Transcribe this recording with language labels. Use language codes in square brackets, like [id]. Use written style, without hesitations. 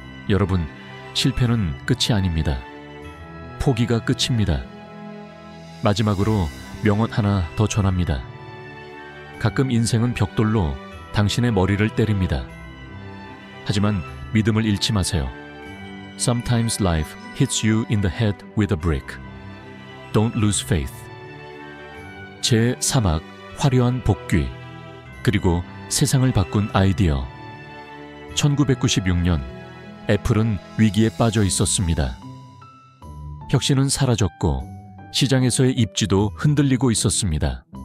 [ko] 여러분, 실패는 끝이 아닙니다. 포기가 끝입니다. 마지막으로 명언 하나 더 전합니다. 가끔 인생은 벽돌로 당신의 머리를 때립니다. 하지만 믿음을 잃지 마세요. [en] Sometimes life hits you in the head with a brick. Don't lose faith. [ko] 제3악 화려한 복귀 그리고 세상을 바꾼 아이디어. 1996년 애플은 위기에 빠져 있었습니다. 혁신은 사라졌고 시장에서의 입지도 흔들리고 있었습니다.